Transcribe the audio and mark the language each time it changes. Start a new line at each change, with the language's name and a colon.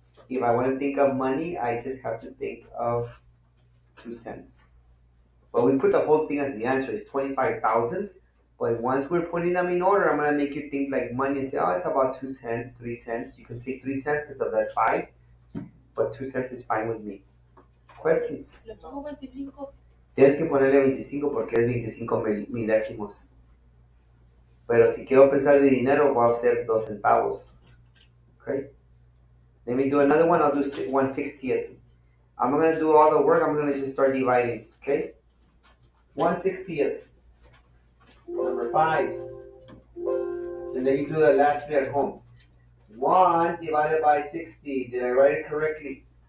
English: If I want to think of money, I just have to think of 2 cents. But we put the whole thing as the answer. It's 25 thousandths. But once we're putting them in order, I'm going to make you think like money and say, oh, it's about 2 cents, 3 cents. You can say 3 cents because of that 5, but 2 cents is fine with me. Questions?
Spanish: Le pongo 25. Tienes que ponerle 25 porque es 25 milésimos. Pero si quiero pensar de dinero, voy a hacer 2 centavos.
English: Okay? Let me do another one. I'll do 1/60th. I'm not going to do all the work. I'm going to just start dividing. Okay? 1/60th. Number 5. And then you do the last 3 at home. 1 divided by 60. Did I write it correctly?